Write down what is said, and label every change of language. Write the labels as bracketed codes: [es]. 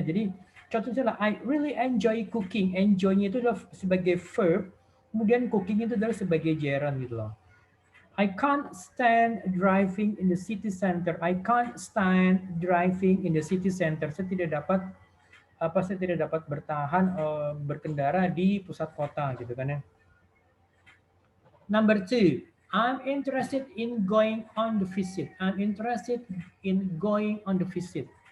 [id] Jadi contohnya lah, [en] I really enjoy cooking. [id] Enjoy-nya itu adalah sebagai verb, kemudian cooking itu adalah sebagai gerund gitu loh. [en] I can't stand driving in the city center. I can't stand driving in the city center. [id] Saya tidak dapat bertahan berkendara di pusat kota gitu kan ya. [en] Number two, I'm interested in going on the visit. I'm interested in going on the visit.